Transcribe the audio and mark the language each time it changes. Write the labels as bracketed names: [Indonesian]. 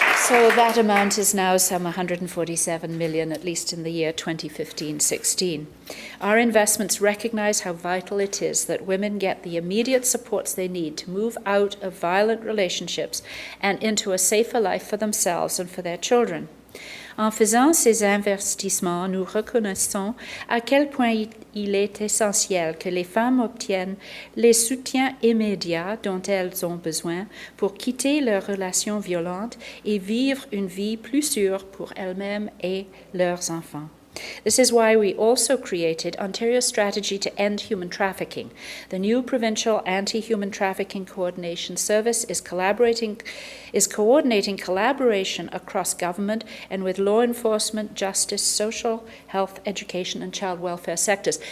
[English] So that amount is now some $147 million, at least in the year 2015-16. Our investments recognize how vital it is that women get the immediate supports they need to move out of violent relationships and into a safer life for themselves and for their children. [French] En faisant ces investissements, nous reconnaissons à quel point il est essentiel que les femmes obtiennent les soutiens immédiats dont elles ont besoin pour quitter leurs relations violentes et vivre une vie plus sûre pour elles-mêmes et leurs enfants. [English] This is why we also created Ontario's strategy to end human trafficking. The new provincial anti-human trafficking coordination service is coordinating collaboration across government and with law enforcement, justice, social, health, education, and child welfare sectors.